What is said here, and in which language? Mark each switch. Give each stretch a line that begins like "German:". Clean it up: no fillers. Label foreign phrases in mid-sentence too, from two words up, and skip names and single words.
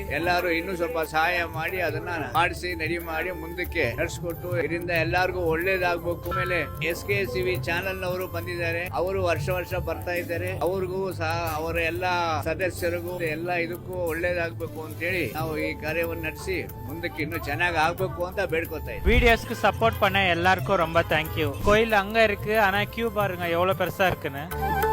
Kannada: ಎಲ್ಲರೂ ಇನ್ನೂ ಸ್ವಲ್ಪ ಸಹಾಯ ಮಾಡಿ ಅದನ್ನ ಮಾಡಿಸಿ ನಡಿ ಮಾಡಿ ಮುಂದಕ್ಕೆ ನಡೆಸ್ಕೊಟ್ಟು ಇದರಿಂದ ಎಲ್ಲರಿಗೂ ಒಳ್ಳೇದಾಗ್ಬೇಕು. ಆಮೇಲೆ SKCV ಚಾನೆಲ್ ನವರು ಬಂದಿದ್ದಾರೆ, ಅವರು ವರ್ಷ ಬರ್ತಾ ಇದ್ದಾರೆ. ಅವ್ರಿಗೂ ಸಹ ಅವರ ಎಲ್ಲಾ ಸದಸ್ಯರಿಗೂ ಎಲ್ಲ ಇದಕ್ಕೂ ಒಳ್ಳೇದಾಗ್ಬೇಕು ಅಂತ ಹೇಳಿ ನಾವು ಈ ಕಾರ್ಯವನ್ನು ನಡೆಸಿ ಮುಂದಕ್ಕೆ ಇನ್ನೂ ಚೆನ್ನಾಗಿ ಆಗ್ಬೇಕು ಅಂತ ಬೇಡ್ಕೊತಾ ಇದ್ದೀವಿ.
Tamil: வீடியோஸ்க்கு சப்போர்ட் பண்ண எல்லாருக்கும் ரொம்ப தேங்க்யூ. கோயில் அங்க இருக்கு, ஆனா கியூ பாருங்க எவ்வளவு பெருசா இருக்குன்னு.